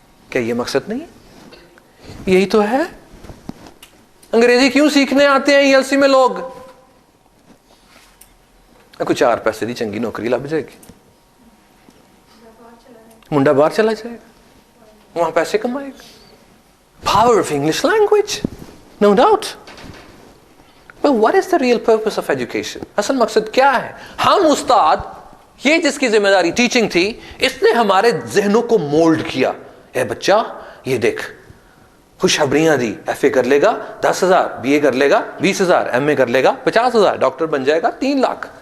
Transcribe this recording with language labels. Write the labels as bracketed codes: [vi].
[ur] کیا یہ مقصد نہیں ہے؟ یہی تو ہے. انگریزی کیوں سیکھنے آتے ہیں ELC میں لوگ؟ کوئی 4 پیسے دی چنگی نوکری لگ جائے گی، منڈا باہر چلا جائے گا، وہاں پیسے کمائے گا. [en] Power of English language, no doubt. But what is the real purpose of education? [ur] اصل مقصد کیا ہے؟ ہم استاد، یہ جس کی ذمہ داری ٹیچنگ تھی، اس نے ہمارے ذہنوں کو مولڈ کیا. اے بچہ یہ دیکھ، خوشخبریاں دی، ایف اے کر لے گا 10,000، بی اے کر لے گا 20,000، ایم اے کر لے گا 50,000، ڈاکٹر بن جائے گا 3 لاکھ